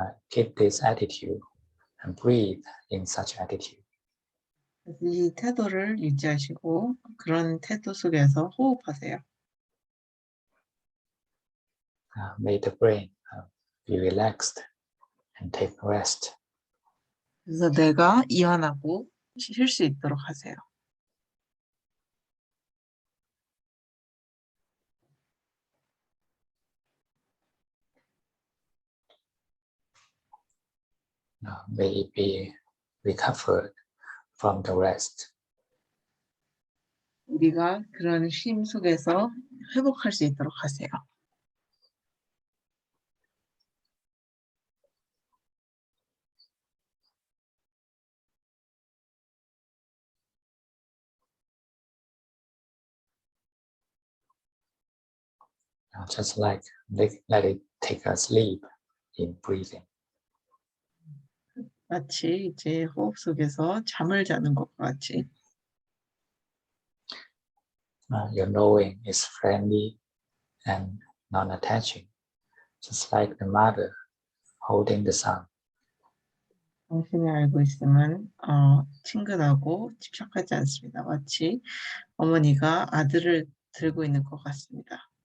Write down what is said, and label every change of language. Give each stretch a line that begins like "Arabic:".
English: keep this attitude and breathe in such attitude.
Korean: 이 태도를 유지하시고 그런 태도 속에서 호흡하세요.
English: May the brain be relaxed and take rest.
Korean: 그래서 내가 이완하고 쉴 수 있도록 하세요.
English: May it be recovered from the rest.
Korean: 우리가 그런 쉼 속에서 회복할 수 있도록 하세요.
English: Just like let it take a sleep in breathing.
Korean: 마치 이제 호흡 속에서 잠을 자는 것과 같이
English: Your knowing is friendly and non-attaching, just like the mother holding the son.
Korean: 당신이 알고 있음은 친근하고 집착하지 않습니다. 마치 어머니가 아들을 들고 있는 것 같습니다.